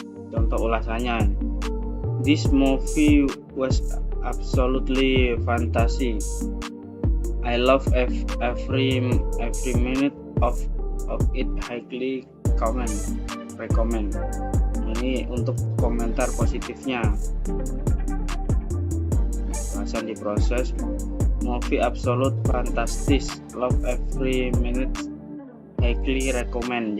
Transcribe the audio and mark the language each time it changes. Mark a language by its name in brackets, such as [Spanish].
[Indonesian] Contoh ulasannya, [English] this movie was absolutely fantastic. I love every minute of it, highly recommend. [Indonesian] Ini untuk komentar positifnya. Ulasan diproses, [English] movie absolute fantastic, love every minute, highly recommend.